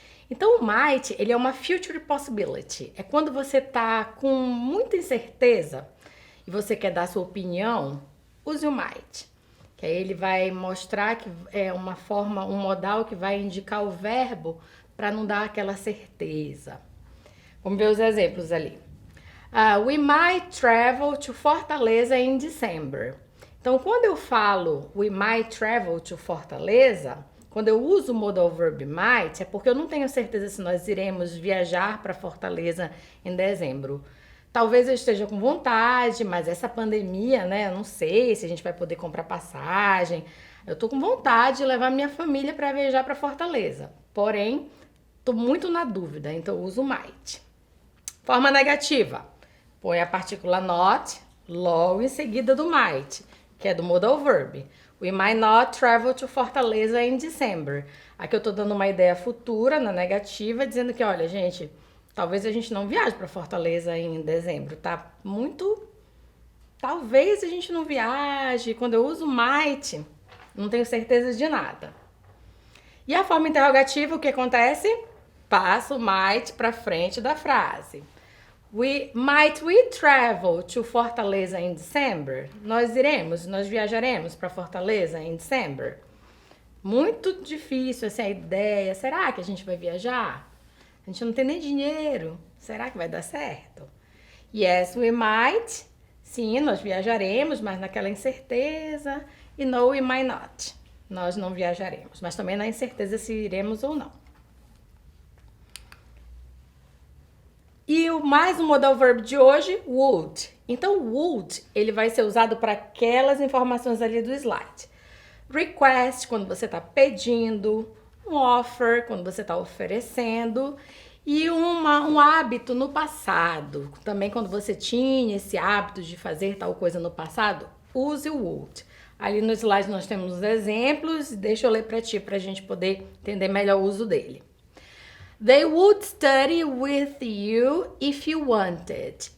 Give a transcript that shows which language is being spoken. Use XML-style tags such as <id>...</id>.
<pt>Então, o might, ele é uma future possibility. É quando você tá com muita incerteza e você quer dar sua opinião, use o might. Que aí ele vai mostrar que é uma forma, um modal que vai indicar o verbo para não dar aquela certeza. Vamos ver os exemplos ali.</pt> <en>We might travel to Fortaleza in December.</en> <pt>Então, quando eu falo</pt> <en>we might travel to Fortaleza,</en> <pt>quando eu uso o modal verb might, é porque eu não tenho certeza se nós iremos viajar para Fortaleza em dezembro. Talvez eu esteja com vontade, mas essa pandemia, né? Eu não sei se a gente vai poder comprar passagem. Eu tô com vontade de levar minha família para viajar para Fortaleza. Porém, tô muito na dúvida, então eu uso might. Forma negativa. Põe a partícula not logo em seguida do might, que é do modal verb.</pt> <en>We might not travel to Fortaleza in December.</en> <pt>Aqui eu tô dando uma ideia futura, na negativa, dizendo que, olha, gente, talvez a gente não viaje para Fortaleza em dezembro, tá muito... Talvez a gente não viaje. Quando eu uso might, não tenho certeza de nada. E a forma interrogativa, o que acontece? Passo o might para frente da frase.</pt> <en>Might we travel to Fortaleza in December?</en> <pt>Nós viajaremos para Fortaleza em December? Muito difícil essa ideia. Será que a gente vai viajar? A gente não tem nem dinheiro. Será que vai dar certo?</pt> <en>Yes, we might.</en> <pt>Sim, nós viajaremos, mas naquela incerteza. E</pt> <en>no, we might not.</en> <pt>Nós não viajaremos, mas também na incerteza se iremos ou não. E mais um modal verb de hoje, would. Então, would, ele vai ser usado para aquelas informações ali do slide. Request, quando você está pedindo. Um offer, quando você está oferecendo. E um hábito no passado. Também quando você tinha esse hábito de fazer tal coisa no passado, use o would. Ali no slide nós temos os exemplos. Deixa eu ler para ti, para a gente poder entender melhor o uso dele.</pt> <en>They would study with you if you wanted.</en>